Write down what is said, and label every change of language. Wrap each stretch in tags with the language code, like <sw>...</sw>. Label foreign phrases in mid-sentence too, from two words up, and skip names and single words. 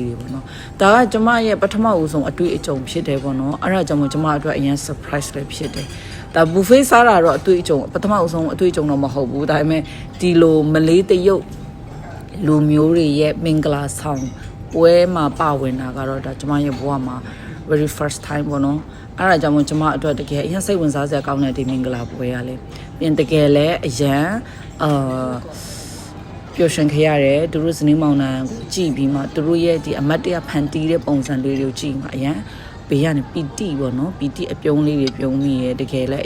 <my>တွေပေါ့နော်ဒါကကျမရဲ့ပထမဦးဆုံးအတွေ့အကြုံဖြစ်တယ်ပေါ့နော်အဲ့ဒါကြောင့်ကျမအတွက်အရင် surprise လည်းဖြစ်တယ်ဒါ buffet စားတာတော့အတွေ့အကြုံပထမဦးဆုံးအတွေ့အကြုံတော့မဟုတ်ဘူးဒါပေမဲ့ဒီလိုမလေးတရုတ်လူမျိုးတွေရဲ့မင်္ဂလာဆောင်ပွဲမှာပါဝင်တာကတော့ဒါကျမရဲ့ဘဝမှာ</my> <en>very first time</en> <my>ပေါ့နော်အဲ့ဒါကြောင့်ကျမအတွက်တကယ်အရင်စိတ်ဝင်စားစရာကောင်းတဲ့ဒီမင်္ဂလာပွဲရလေပြင်တကယ်လဲအရန် ပျော်ရွှင်ခဲ့ရတယ်သူတို့ဇနီးမောင်နှံကိုကြည့်ပြီးမှသူတို့ရဲ့ဒီအမတ်တရဖန်တီးတဲ့ပုံစံလေးတွေကိုကြည့်မှအရန်ဘေးကနေပီတိပေါ့နော်ပီတိအပြုံးလေးတွေပြုံးမိရဲတကယ်လဲအ</my>